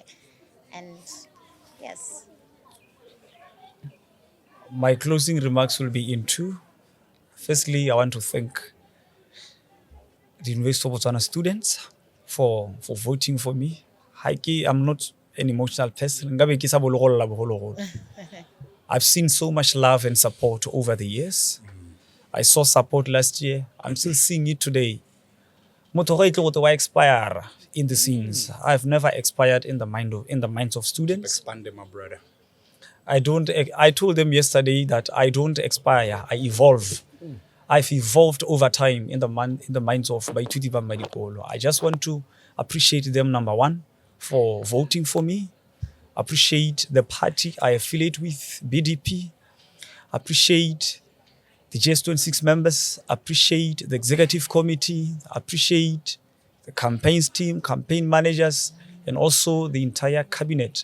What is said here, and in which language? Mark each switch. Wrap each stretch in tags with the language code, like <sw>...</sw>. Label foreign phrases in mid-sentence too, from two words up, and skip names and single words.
<en>And yes. My closing remarks will be in 2. Firstly, I want to thank the University of Botswana students for voting for me. I'm not an emotional person.</en> <tn>Ngabe ke sa bologolla bogologolo.</tn> <en>I've seen so much love and support over the years. I saw support last year. I'm still seeing it today.</en> <tn>Motho ga itlo go wa</tn> <en>expire in the scenes. I've never expired in the minds of students. Expand it, my brother. I told them yesterday that I don't expire, I evolve. I've evolved over time in the minds of</en> <tn>baithuti ba madikolo.</tn> <en>I just want to appreciate them, number one, for voting for me. Appreciate the party I affiliate with, BDP. Appreciate the GS26 members. Appreciate the executive committee. Appreciate the campaigns team, campaign managers, and also the entire cabinet.</en>